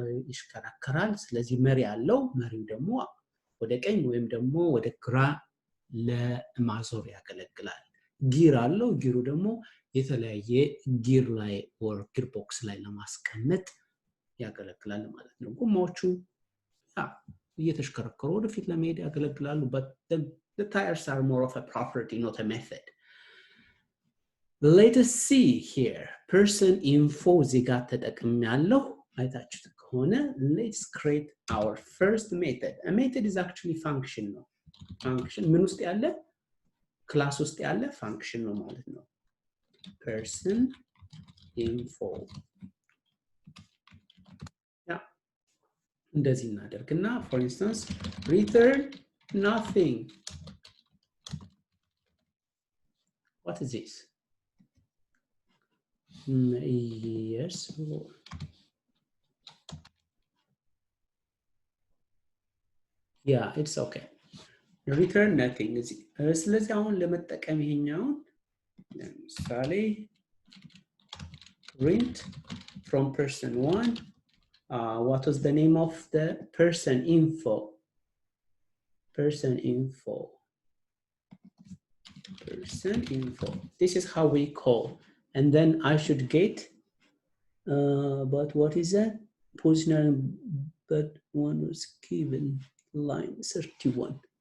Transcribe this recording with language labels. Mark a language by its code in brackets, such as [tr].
[am] ይሽከረከራል። ስለዚህ መሪ አለው። መሪው ደግሞ ወደ ቀኝ ወይም ደግሞ ወደ ግራ ለማዞር ያገለግላል። ጊር አለው። ጊሩ ደግሞ የተለያየ ጊር ላይ ወር ጊር ቦክስ ላይ ለማስቀመጥ ያገለግላል ማለት ነው። ጎማዎቹ እየተሽከረከሩ ወደፊት ለመሄድ ያገለግላሉ። [en] but the tires are more of a property, not a method. Let us see here. person info [am] እዚህ ጋር ተጠቅሜያለሁ። አይታችሁት ከሆነ [en] let's create our first method. A method is actually function ነው። function [am] ምን ውስጥ ያለ? ክላስ ውስጥ ያለ function ነው ማለት ነው። person info እንደዚህ እናደርግና [en] for instance return nothing. What is this? Yes, yeah, it's okay. return nothing. [am] ስለዚህ አሁን ለመጠቀም ይሄኛውን ለምሳሌ [en] print from person 1. What was the name of the person info? Person info. Person info. This is how we call. And then I should get, but what is that? Position, but one was given line 31.